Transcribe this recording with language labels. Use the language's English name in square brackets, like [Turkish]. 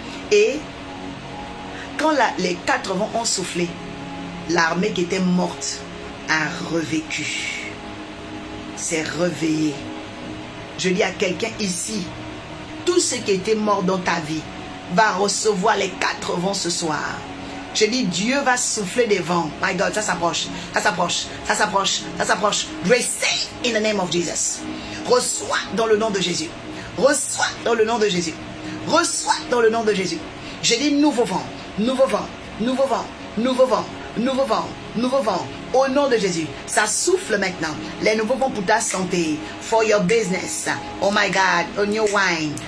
[French] Et quand les 4 vents ont soufflé, l'armée qui était morte a revécu. s'est réveillé. Je dis à quelqu'un ici, tout ce qui était mort dans ta vie va recevoir les 4 vents ce soir. Je dis, Dieu va souffler des vents. [English] My God, [French] ça s'approche, ça s'approche, ça s'approche, ça s'approche. [English] Receive in the name of Jesus. [French] Reçois dans le nom de Jésus. Reçois dans le nom de Jésus. Reçois dans le nom de Jésus. Je dis nouveau vent, nouveau vent, nouveau vent, nouveau vent, nouveau vent, nouveau vent. Au nom de Jésus, ça souffle maintenant. Les nouveaux vents pour ta santé, [English] for your business. Oh my God, on your wine.